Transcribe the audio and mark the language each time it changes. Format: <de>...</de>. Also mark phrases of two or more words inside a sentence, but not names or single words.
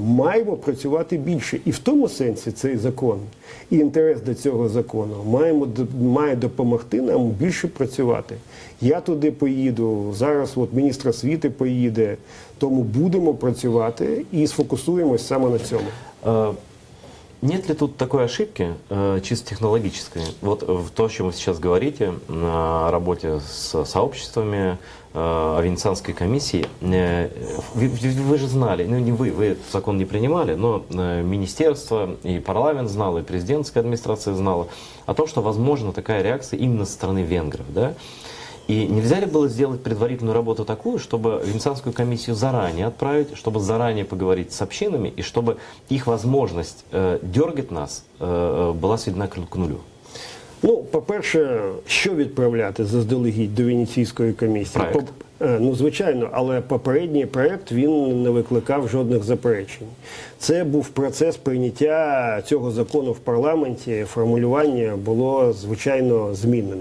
<uk>Маємо працювати більше. І в тому сенсі цей закон, і інтерес до цього закону має допомогти нам більше працювати. Я туди поїду, зараз от міністр освіти поїде, тому будемо працювати і сфокусуємось саме на цьому.</uk> <ru>Нет ли тут такой ошибки, чисто технологической? Вот в то, о чем вы сейчас говорите, о работе с сообществами, о Венецианской комиссии, вы же знали, ну не вы закон не принимали, но министерство и парламент знало, и президентская администрация знала о том, что возможна такая реакция именно со стороны венгров, да? И нельзя ли было сделать предварительную работу такую, чтобы Венецианскую комиссию заранее отправить, чтобы заранее поговорить с общинами, и чтобы их возможность дергать нас была сведена к нулю?</ru> <uk>Ну, по-перше, що відправляти заздалегідь до Венеційської комісії? Проект. Ну, звичайно, але попередній проект, він не викликав жодних заперечень. Це був процес прийняття цього закону в парламенті, формулювання було, звичайно, змінено.</uk>